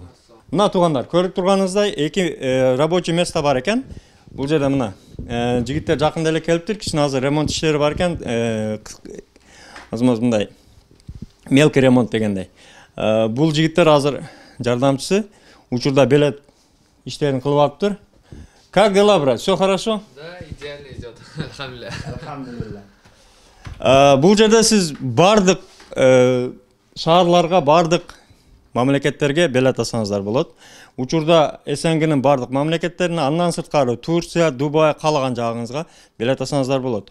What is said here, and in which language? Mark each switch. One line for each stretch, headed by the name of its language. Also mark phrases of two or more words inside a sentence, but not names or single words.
Kyrgyz: Мына туугандар, көрүп турганыңыздай эки
Russian: рабочий место
Kyrgyz: бар экен. Бул жерде мына жигиттер жакында эле келиптир, кичине азыр ремонт иштери бар экен. Азыр мындай
Russian: мелкий ремонт
Kyrgyz: дегендей. Бул жигиттер азыр жардамчысы учурда белет иштерин кылып алыптыр.
Russian: Как дела, брат? Все хорошо? Да, идеально идет.
Arabic: الحمد لله. الحمد لله.
Kyrgyz: Бул жерде сиз бардык шаарларга, бардык мамлекеттерге белет алсаңыздар болот. Учурда СНГнын бардык мамлекеттерине, андан сырткары Турция, Дубай каалаган жагыңызга белет алсаңыздар болот.